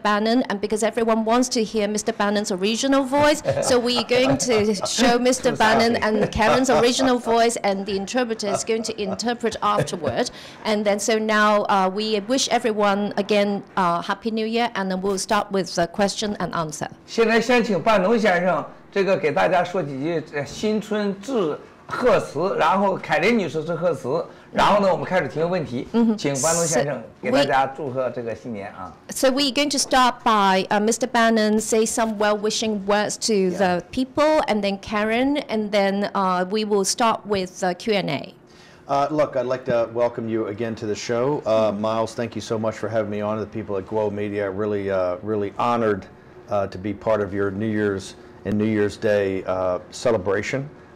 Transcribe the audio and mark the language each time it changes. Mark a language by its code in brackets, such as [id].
[en] Bannon, and because everyone wants to hear Mr. Bannon's original voice, so we're going to show Mr. Bannon and Karen's original voice, and the interpreter is going to interpret afterward. And then so now we wish everyone again Happy New Year, and then we'll start with the question and answer. [zh] 现在先请班农先生这个给大家说几句新春致贺词，然后凯琳女士致贺词。然后呢，我们开始提问题，请班农先生给大家祝贺这个新年 [en] So we're going to start by Mr. Bannon say some well-wishing words to the people, and then Karen, and then we will start with Q&A. Look, I'd like to welcome you again to the show. Miles, thank you so much for having me on. The people at Guo.Media are really honored to be part of your New Year's and New Year's Day celebration.